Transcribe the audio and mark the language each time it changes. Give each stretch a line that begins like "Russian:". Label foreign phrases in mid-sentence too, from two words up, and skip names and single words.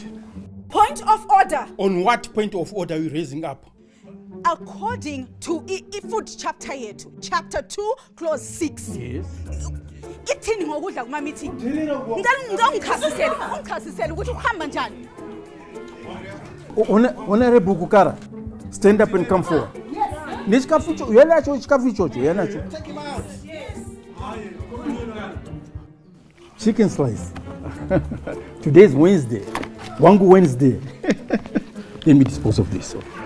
English: Point of order. On what point of order are you raising up? According to food chapter yethu, chapter 2, clause 6. Yes.
North Ndebele: Ithini ngokudla kuma meeting? Ngichasisele ukuthi uhamba njani.
English: Honorable Kukara, stand up and come forward. Yes. Take him out. Chicken slice. Today is Wednesday. Wangu Wednesday. Let me dispose of this.